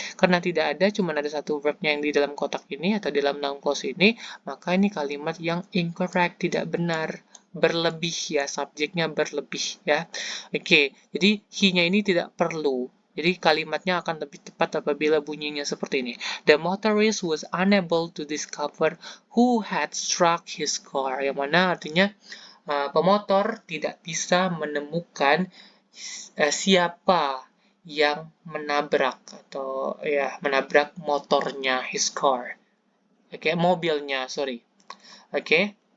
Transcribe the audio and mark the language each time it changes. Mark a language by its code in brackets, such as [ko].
[id] Karena tidak ada, cuma ada satu verbnya yang di dalam kotak ini atau di dalam noun clause ini, maka ini kalimat yang incorrect, tidak benar. Berlebih ya, subjeknya berlebih ya. Oke, jadi he-nya ini tidak perlu. Jadi kalimatnya akan lebih tepat apabila bunyinya seperti ini. [en] The motorist was unable to discover who had struck his car. [id] Yang mana artinya pemotor tidak bisa menemukan siapa yang menabrak atau ya menabrak motornya, his car. Oke, mobilnya, sorry. Oke.